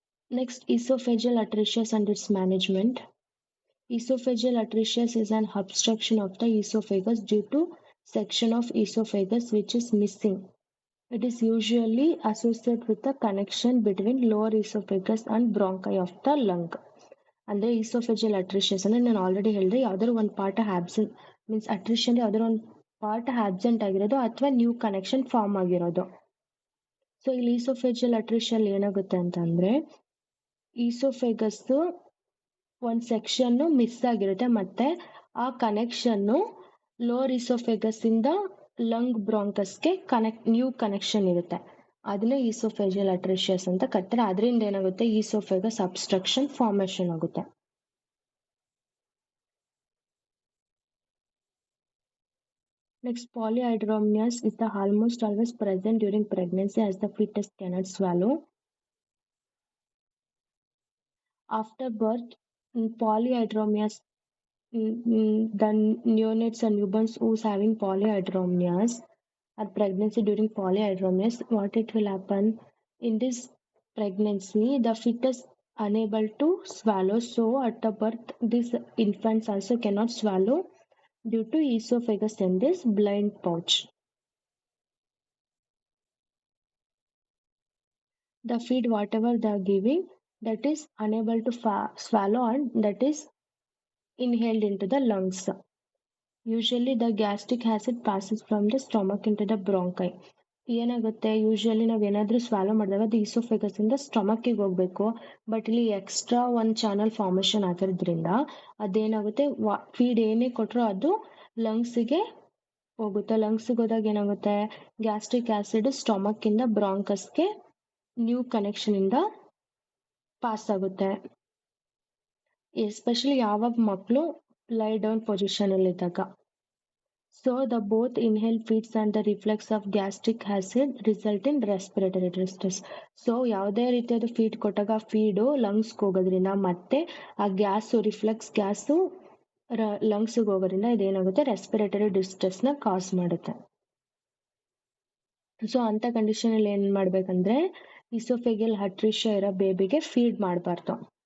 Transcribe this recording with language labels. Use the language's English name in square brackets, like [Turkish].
[English] Next, esophageal atresia and its management. Esophageal atresia is an obstruction of the esophagus due to section of esophagus which is missing. It is usually associated with the connection between lower esophagus and bronchi of the lung. [Kannada] ಅಂದ್ರೆ esophageal atresia ಅಂದ್ರೆ ನಾನು already ಹೇಳಿದೆ ಯಾವ್ದಾದ್ರು ಒಂದು part absent means attrition ಯಾವ್ದಾದ್ರು ಒಂದು part absent ಆಗಿರೋದು ಅಥವಾ ನ್ಯೂ ಕನೆಕ್ಷನ್ ಫಾರ್ಮ್ ಆಗಿರೋದು. ಸೊ ಇಲ್ಲಿ ಈಸೋಫೇಜಿಯಲ್ ಅಟ್ರಿಷಿಯಲ್ ಏನಾಗುತ್ತೆ ಅಂತಂದ್ರೆ ಈಸೋಫೇಗಸ್ ಒಂದ್ ಸೆಕ್ಷನ್ ಮಿಸ್ ಆಗಿರುತ್ತೆ ಮತ್ತೆ ಆ ಕನೆಕ್ಷನ್ ಲೋವರ್ ಈಸೋಫೇಗಸ್ ಇಂದ ಲಂಗ್ ಬ್ರಾಂಕಸ್ಗೆ ನ್ಯೂ ಕನೆಕ್ಷನ್ ಇರುತ್ತೆ. ಅದನ್ನ ಈಸೋಫೇಜಿಯಲ್ ಅಟ್ರಿಷಿಯಸ್ ಅಂತ ಕರೀತಾರೆ. ಅದರಿಂದ ಏನಾಗುತ್ತೆ ಈಸೋಫೇಗಸ್ ಅಬ್ಸ್ಟ್ರಕ್ಷನ್ ಫಾರ್ಮೇಶನ್ ಆಗುತ್ತೆ. [English] Next, polyhydramnios is the almost always present during pregnancy as the fetus cannot swallow. After birth, polyhydramnios, the neonates and newborns who's having polyhydramnios or pregnancy during polyhydramnios, what it will happen in this pregnancy, the fetus unable to swallow. So at the birth, these infants also cannot swallow due to esophagus in this blind pouch. The feed whatever they are giving, that is unable to swallow and that is inhaled into the lungs. Usually the gastric acid passes from the stomach into the bronchi. [Kannada] ಏನಾಗುತ್ತೆ usually ನಾವ್ ಏನಾದ್ರೂ swallow ಮಾಡಿದಾಗ ಅದು oesophagus ಇಂದ ಸ್ಟಮಕ್ಕಿಗೆ ಹೋಗ್ಬೇಕು. But ಇಲ್ಲಿ extra ಒಂದ್ channel formation ಆಗಿರೋದ್ರಿಂದ ಅದೇನಾಗುತ್ತೆ ಫೀಡ್ ಏನೇ ಕೊಟ್ರು ಅದು ಲಂಗ್ಸ್ಗೆ ಹೋಗುತ್ತೆ. ಲಂಗ್ಸ್ಗೆ ಹೋದಾಗ ಏನಾಗುತ್ತೆ ಗ್ಯಾಸ್ಟ್ರಿಕ್ ಆಸಿಡ್ ಸ್ಟಮಕ್ ಇಂದ ಬ್ರಾಂಕಸ್ಗೆ ನ್ಯೂ ಕನೆಕ್ಷನ್ ಇಂದ ಪಾಸ್ ಆಗುತ್ತೆ. ಎಸ್ಪೆಷಲಿ ಯಾವಾಗ ಮಕ್ಕಳು ಲೈ ಡೌನ್ ಪೊಸಿಷನ್ ಅಲ್ಲಿ ಇದ್ದಾಗ. [English] So the both inhaled feeds and the reflux of gastric acid result in respiratory distress. [Kannada] So ಯಾವುದೇ ರೀತಿಯಾದ ಫೀಡ್ ಕೊಟ್ಟಾಗ ಫೀಡು ಲಂಗ್ಸ್ಗೆ ಹೋಗೋದ್ರಿಂದ ಮತ್ತೆ ಆ ಗ್ಯಾಸು ರಿಫ್ಲೆಕ್ಸ್ ಗ್ಯಾಸು ಲಂಗ್ಸ್ಗೆ ಹೋಗೋದ್ರಿಂದ ಇದೇನಾಗುತ್ತೆ ರೆಸ್ಪಿರೇಟರಿ ಡಿಸ್ಟ್ರೆಸ್ ನ ಕಾಸ್ ಮಾಡುತ್ತೆ. ಸೊ ಅಂತ ಕಂಡೀಷನ್ ಅಲ್ಲಿ ಏನ್ ಮಾಡ್ಬೇಕಂದ್ರೆ ಇಸೋಫೆಗಿಯಲ್ ಅಟ್ರಿಷಿಯಾ ಇರೋ ಬೇಬಿಗೆ ಫೀಡ್ ಮಾಡಬಾರ್ದು.